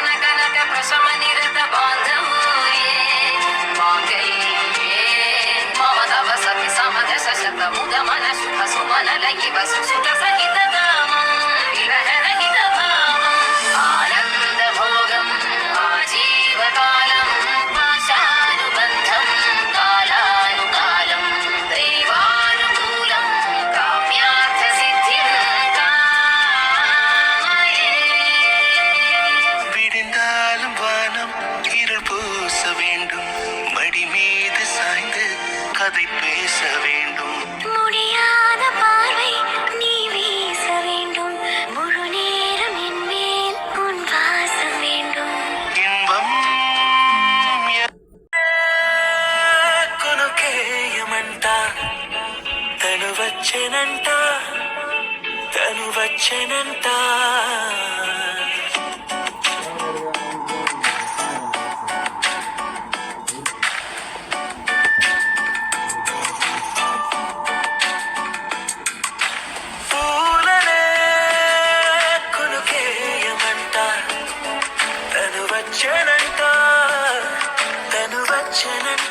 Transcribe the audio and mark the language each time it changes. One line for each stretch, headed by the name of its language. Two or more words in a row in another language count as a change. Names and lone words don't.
Sanskrit: కనక ప్రశమ నిరత బాంధవ్యే మాంగళ్యే మమ తవ సతి సమద శత ముద మన శుభ సుమన లయివ సుసుత సహిత దామం విరహ రహిత భావం ఆనంద భోగం ఆజీవకాలం పాశానుబంధం కాలానుకాలం దైవానుకూలం కామ్యార్థ సిద్ధిం కామయే.
Tamil: விடிந்தாலும் வானம் இரபூச வேண்டும், மடி மீது சாய்ந்து கதை பேச வேண்டும். முடியாத பார்வை நீ வீச வேண்டும். முழு நேரம் என் மேல் உன் வாசம் வேண்டும்.
Telugu: இன்பம் కొనుకేయమంట తను వచ్చెనంట, తను వచ్చెనంట. పూలనే కొనుకేయమంట తను వచ్చెనంట, తను వచ్చెనంట.